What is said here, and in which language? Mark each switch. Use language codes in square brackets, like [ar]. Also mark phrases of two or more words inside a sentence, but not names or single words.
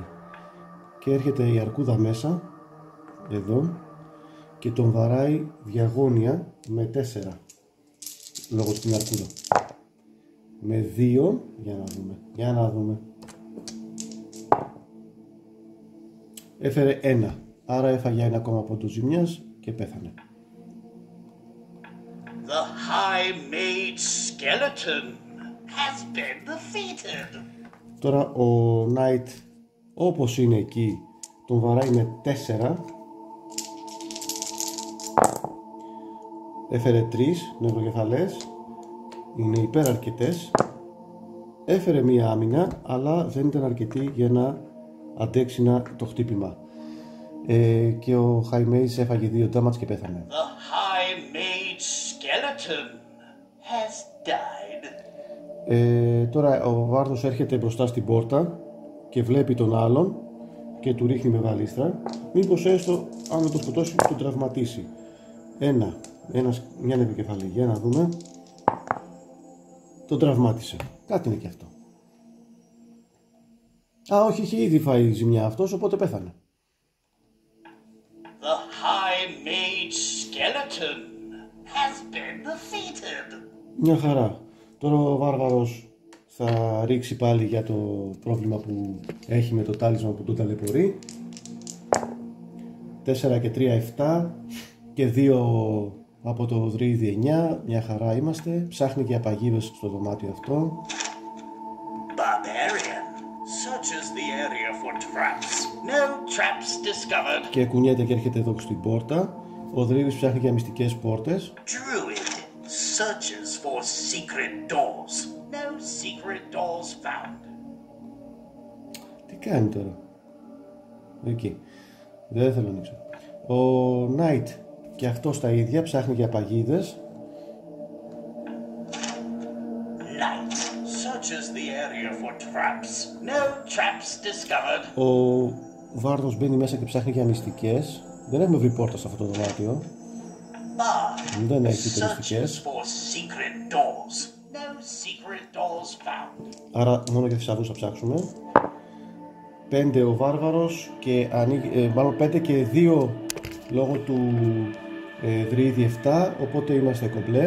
[el] Και έρχεται η αρκούδα μέσα εδώ και τον βαράει διαγώνια με 4 λόγω στην αρκούδα. Με 2, για να δούμε. Έφερε 1, άρα έφαγε 1 ακόμα από το ζημιάς και πέθανε. [en] The high made skeleton has been defeated. [el] Τώρα ο Knight, όπως είναι εκεί, τον βαράει με 4. Έφερε 3 νευροκεφαλές, είναι υπεραρκετές. Έφερε μία άμυνα, αλλά δεν ήταν αρκετή για να αντέξει το χτύπημα. Και ο High Mage έφαγε 2 damage και πέθανε. [en] The high made skeleton has died. [el] Τώρα ο Βάρδος έρχεται μπροστά στην πόρτα και βλέπει τον άλλον και του ρίχνει με βαλίστρα. Μήπως έστω αν το σκοτώσει τον τραυματίσει. Μια νεκροκεφαλή, για να δούμε. Τον τραυμάτισε. Κάτι είναι και αυτό. Όχι, είχε ήδη φάει ζημιά αυτός, οπότε πέθανε. [en] The high made skeleton has been defeated. [el] Μια χαρά. Τώρα ο Βάρβαρος θα ρίξει πάλι για το πρόβλημα που έχει με το τάλισμα που τον ταλαιπωρεί. 4 και 3, 7 και 2 από το Δρύδι 9. Μια χαρά είμαστε. Ψάχνει και απαγίδες στο δωμάτιο αυτό. [en] Barbarian searches the area for traps. No traps discovered. [el] Και κουνιέται και έρχεται εδώ στην πόρτα. Ο Δρύδης ψάχνει για μυστικές πόρτες. [en] Druid searches for secret doors. No secret doors found. [el] Τι κάνει τώρα? Εκεί. Δεν θέλω να ανοίξω. Ο Knight και αυτός τα ίδια ψάχνει για παγίδες. [en] Knight searches the area for traps. No traps discovered. [el] Ο Βάρδος μπαίνει μέσα και ψάχνει για μυστικές. Δεν έχουμε βρει πόρτα σε αυτό το δωμάτιο. Δεν έχει μυστικές. Άρα μόνο για θησαυρούς θα ψάξουμε. 5 ο Βάρβαρος και μάλλον 5 και 2 λόγω του Δρύδι 7, οπότε είμαστε κομπλέ.